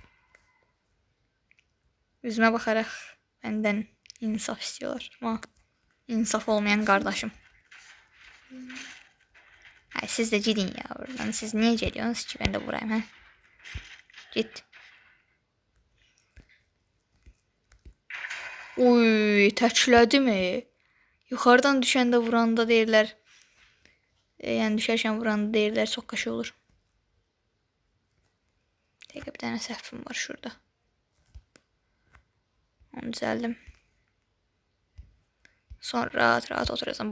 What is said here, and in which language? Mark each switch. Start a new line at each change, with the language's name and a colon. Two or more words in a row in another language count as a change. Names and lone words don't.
Turkish: Yüzüme bakarak benden insaf istiyorlar ama insaf olmayan kardeşim. Ay, siz de gidin ya buradan. Siz niye geliyorsunuz ki ben de vurayım ha? Git.
Azerbaijani: Uy, təklədi mi? Yuxarıdan düşəndə vuranda deyirlər Yəni düşərkən vuranda deyirlər çox qaşı olur. Dəqiqə bir dənə səhvim var şurada. Onu düzəldim. Sonra rahat oturursan.